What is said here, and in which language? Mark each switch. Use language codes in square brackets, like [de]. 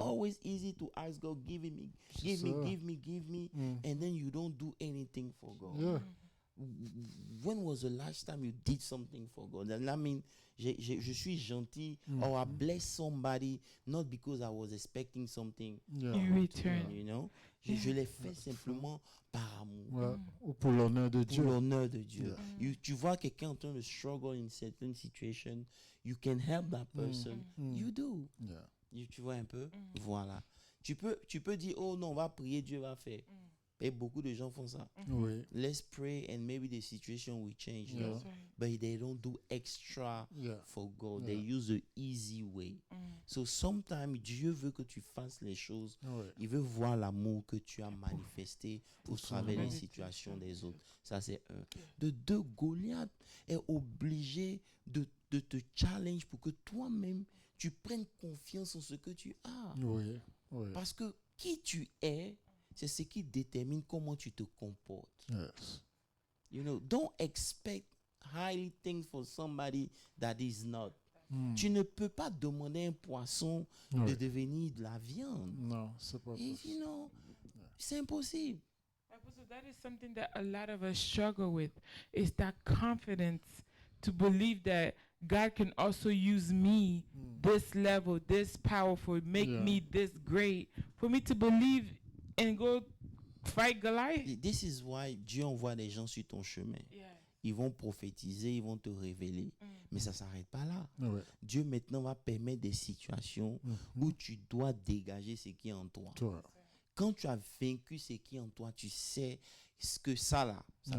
[en] always easy to ask God, give me, [fr] C'est ça. [en] give me, and then you don't do anything for God. Yeah. When was the last time you did something for God? And I mean, [fr] je suis gentil, [en] or I bless somebody, not because I was expecting something, Yeah. In return. you know. [fr] Je l'ai fait simplement par amour, Ouais. Ou pour l'honneur de pour Dieu. l'honneur de Dieu. [en] Yeah. [fr] Tu vois quelqu'un en train de [en] struggle in certain situation, you can help that person. You do. Yeah. [fr] Tu vois un peu? Voilà. Tu peux dire, oh non, on va prier, Dieu va faire. Et beaucoup de gens font ça. Oui. [en] Let's pray and maybe the situation will change. Yeah. No? That's right. But they don't do extra Yeah. for God. Yeah. They use the easy way. So sometimes [fr] Dieu veut que tu fasses les choses. Oui. Il veut voir l'amour que tu as manifesté au travers des Absolument. situations des autres. Ça, c'est un. De deux, Goliath est obligé de te challenge pour que toi-même, tu prennes confiance en ce que tu as. Oui. Oui. Parce que qui tu es, c'est ce qui détermine comment tu te comportes. [en] Yes. You know, don't expect highly things for somebody that is not. [fr] Tu ne peux pas demander à un poisson de Oui. devenir de la viande. Non, c'est pas Et, [en] you [fr] possible. [en] know, [fr] c'est impossible. [en] So that is something that a lot of us struggle with, is that confidence to believe that God can also use me this level, this powerful, make Yeah. me this great, for me to believe and go fight Goliath. [fr] Et [en] this is why [fr] Dieu envoie des gens sur ton chemin. [en] Yeah. [fr] Ils vont prophétiser, ils vont te révéler. Mais ça ne s'arrête pas là. Oui. Dieu maintenant va permettre des situations où tu dois dégager ce qui est en toi. Toi. Quand tu as vaincu ce qui est en toi, tu sais ce que ça là, ça ne